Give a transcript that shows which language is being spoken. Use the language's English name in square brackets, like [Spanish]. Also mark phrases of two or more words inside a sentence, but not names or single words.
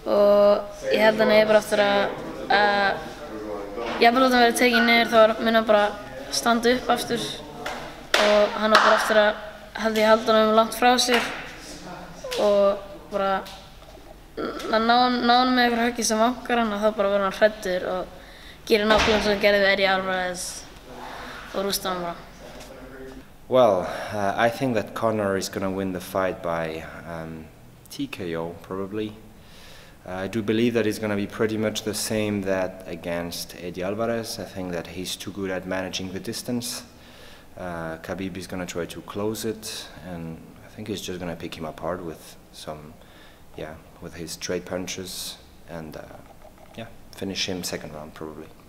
[Icelandic] og ég held að hann eigi bara eftir að jafnvel þótt hann verið tekinn niður þá mun hann bara standa upp aftur og hann á bara eftir að held ég halda hann langt frá sér og bara ná hann með einhver höggi sem vankar hann og þá bara verður hann hræddur og gerir nákvæmlega eins og hann gerði við Eddie Alvarez og rústa hann bara. [English] Well, I think that Conor is going to win the fight by TKO, probably. I do believe that it's going to be pretty much the same that against Eddie Alvarez. I think that he's too good at managing the distance. Khabib is going to try to close it, and I think he's just going to pick him apart with with his straight punches and finish him second round, probably.